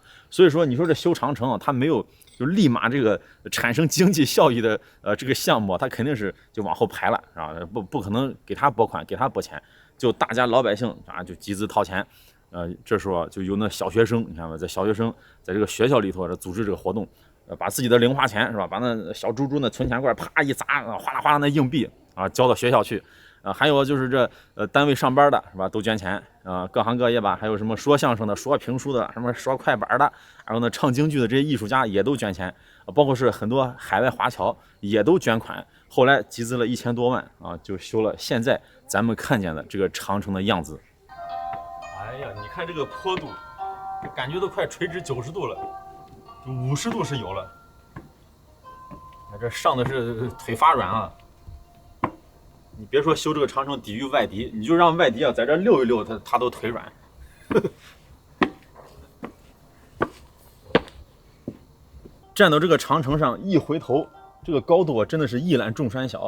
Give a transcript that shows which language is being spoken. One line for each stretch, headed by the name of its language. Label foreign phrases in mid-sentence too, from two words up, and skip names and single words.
Chinese: 所以說你說這修長城啊，它沒有就立馬這個產生經濟效益的這個項目，它肯定是就往後排了啊，不可能給他撥款，給他撥錢，就大家老百姓啊就集資掏錢，這時候就有那小學生，你看吧，在小學生在這個學校裡頭組織這個活動，把自己的零花錢是吧，把那小豬豬那存錢罐啪一砸，哗啦哗啦那硬幣啊交到學校去。還有就是這單位上班的是吧，都捐錢啊，各行各業吧，還有什麼說相聲的、說評書的、什麼說快板的，然後呢唱京劇的這些藝術家也都捐錢，包括是很多海外華僑也都捐款，後來集資了1000多萬啊，就修了現在咱們看見的這個長城的樣子。哎呀，你看這個坡度，這感覺都快垂直90度了，就50度是有了。這上的是腿發軟啊。你別說修這個長城抵禦外敵，你就讓外敵啊在這溜一溜，他都腿軟。站到這個長城上一回頭，這個高度啊真的是一覽眾山小。